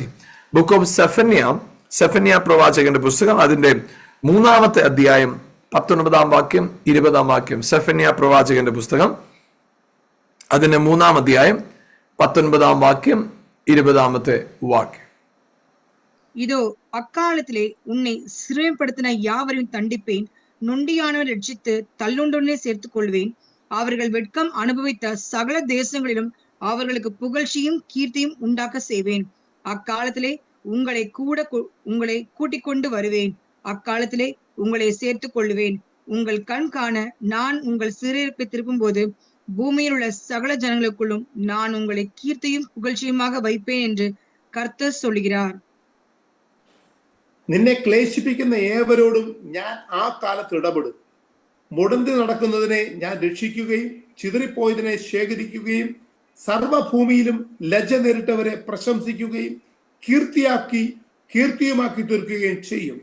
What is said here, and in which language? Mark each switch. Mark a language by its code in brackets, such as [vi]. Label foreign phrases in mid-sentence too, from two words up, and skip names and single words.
[en] book of [ml] സെഫന്യ പ്രവാചകന്റെ പുസ്തകം, അതിന്റെ 3-ാമത്തെ അധ്യായം 19-ാം വാക്യം 20-ാം വാക്യം. സെഫന്യ പ്രവാചകന്റെ പുസ്തകം, അതിന്റെ 3-ാം അധ്യായം 19-ാം വാക്യം 20-ാമത്തെ വാക്യം. [ta] இதோ அக்காலத்திலே உன்னை சிறுமைப்படுத்தின யாவரையும் தண்டிப்பேன், நொண்டியானவன் ரட்சித்து தள்ளுண்டோனே சேர்த்துக் கொள்வேன். அவர்கள் வெட்கம் அனுபவித்த சகல தேசங்களிலும் அவர்களுக்கு புகழ்ச்சியும் கீர்த்தியும் உண்டாக்க செய்வேன். அக்காலத்திலே உங்களை கூட்டிக் கொண்டு வருவேன், அக்காலத்திலே உங்களை சேர்த்துக் கொள்வேன். உங்கள் கண் காண நான் உங்கள் சிறையிருப்பை திருப்பும் போது பூமியில் உள்ள சகல ஜனங்களுக்குள்ளும் நான் உங்களை கீர்த்தியும் புகழ்ச்சியுமாக வைப்பேன் என்று கர்த்தர் சொல்கிறார். [ml] നിന്നെ ക്ലേശിപ്പിക്കുന്ന ഏവരോടും ഞാൻ ആ കാലത്ത് ഇടപെടും. മുടന്തി നടക്കുന്നതിനെ ഞാൻ രക്ഷിക്കുകയും ചിതറിപ്പോയതിനെ ശേഖരിക്കുകയും സർവഭൂമിയിലും ലജ്ജ നേരിട്ടവരെ പ്രശംസിക്കുകയും കീർത്തിയുമാക്കി തീർക്കുകയും ചെയ്യും.